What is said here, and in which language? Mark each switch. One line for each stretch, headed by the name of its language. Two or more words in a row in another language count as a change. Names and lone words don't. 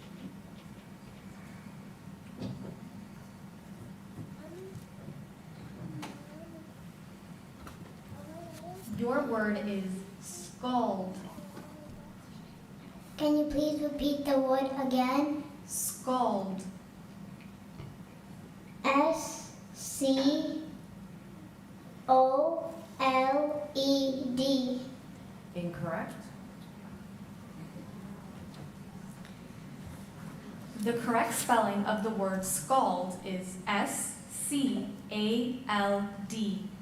English: Your word is scald. Can you please repeat the word again? Scald. S-C-O-L-E-D. Incorrect. The correct spelling of the word scald is S-C-A-L-D.